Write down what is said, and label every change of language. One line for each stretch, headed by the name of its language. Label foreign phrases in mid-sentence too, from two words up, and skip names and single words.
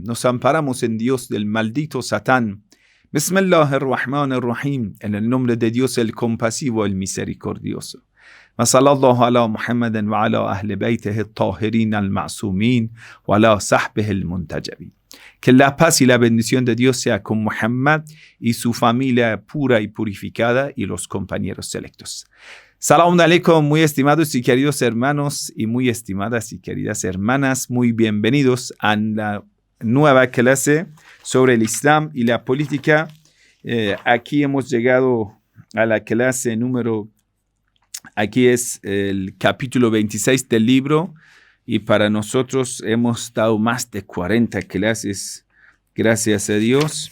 Spanish: Nos amparamos en Dios del maldito Satán. Bismillahirrahmanirrahim. En el nombre de Dios el compasivo, el misericordioso.
Arabic: وصلى الله على محمد وعلى أهل بيته الطاهرين المعصومين وعلى صحبه المنتجبين.
Spanish: Que la paz y la bendición de Dios sea con Muhammad y su familia pura y purificada y los compañeros selectos.
Arabic: سلام عليكم,
Spanish: muy estimados y queridos hermanos y muy estimadas y queridas hermanas, muy bienvenidos a la nueva clase sobre el Islam y la política. Aquí hemos llegado a la clase número, aquí es el capítulo 26 del libro y para nosotros hemos dado más de 40 clases, gracias a Dios.